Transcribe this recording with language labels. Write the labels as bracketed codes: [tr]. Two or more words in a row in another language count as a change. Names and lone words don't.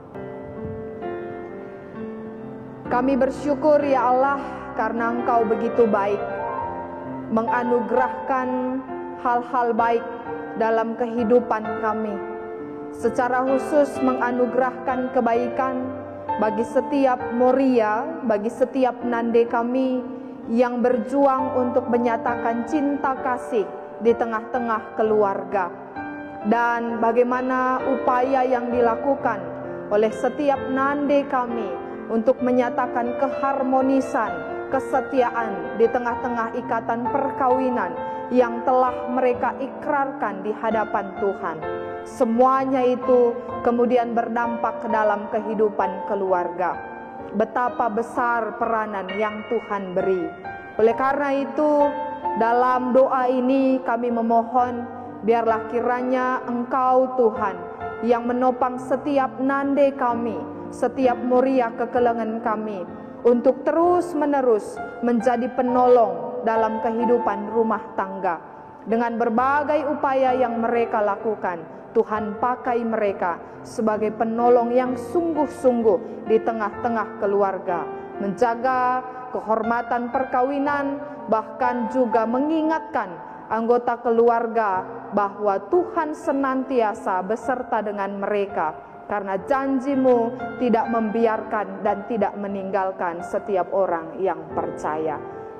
[id] Kami bersyukur ya Allah, karena Engkau begitu baik, menganugerahkan hal-hal baik dalam kehidupan kami. Secara khusus menganugerahkan kebaikan bagi setiap Moria, bagi setiap Nande kami yang berjuang untuk menyatakan cinta kasih di tengah-tengah keluarga. Dan bagaimana upaya yang dilakukan oleh setiap Nande kami untuk menyatakan keharmonisan, kesetiaan di tengah-tengah ikatan perkawinan yang telah mereka ikrarkan di hadapan Tuhan. Semuanya itu kemudian berdampak ke dalam kehidupan keluarga. Betapa besar peranan yang Tuhan beri. Oleh karena itu, dalam doa ini kami memohon, biarlah kiranya Engkau Tuhan yang menopang setiap Nande kami, setiap Moria kekelengan kami, untuk terus-menerus menjadi penolong dalam kehidupan rumah tangga. Dengan berbagai upaya yang mereka lakukan, Tuhan pakai mereka sebagai penolong yang sungguh-sungguh di tengah-tengah keluarga, menjaga kehormatan perkawinan, bahkan juga mengingatkan anggota keluarga bahwa Tuhan senantiasa beserta dengan mereka, karena janji-Mu tidak membiarkan dan tidak meninggalkan setiap orang yang percaya.